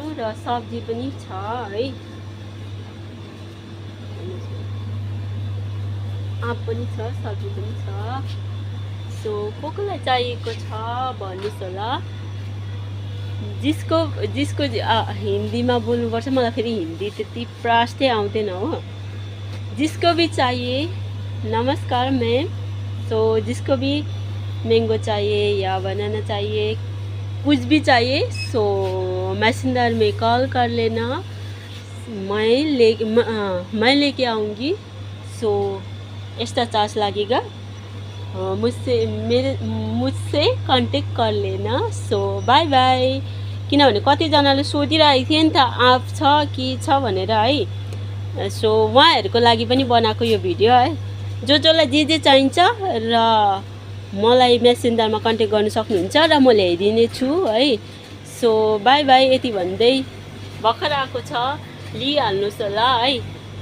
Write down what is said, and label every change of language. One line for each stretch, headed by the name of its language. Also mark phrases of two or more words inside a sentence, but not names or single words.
Nepali: र सब्जी पनि छ है, आँप पनि छ, सब्जी पनि छ। सो कोलाई चाहिएको छ भन्नुहोस् होला। जिसको हिन्दीमा बोल्नुपर्छ, मलाई फेरि हिन्दी त्यति प्रष्टै आउँदैन हो।
Hindi: जिसको भी चाहिए नमस्कार मैम। सो जिसको भी मैंगो चाहिए या बनाना चाहिए, कुछ भी चाहिए, सो मैसेंजर में कॉल कर लेना, मैं लेके आऊँगी। सो
English: extra charge
Hindi: लगेगा, मुझसे कांटेक्ट कर लेना।
English: so bye bye.
Nepali: किनभने कतिजनाले सोधिरहेको थिए नि त आँप छ कि छ भनेर है। सो उहाँहरूको लागि पनि बनाएको यो भिडियो है। जसलाई जे चाहिन्छ र मलाई मेसेन्जरमा कन्ट्याक्ट गर्न सक्नुहुन्छ र म ल्याइदिने छु है।
English: so bye bye.
Nepali: यति भन्दै भर्खर आएको छ, लिइहाल्नुहोस् होला है।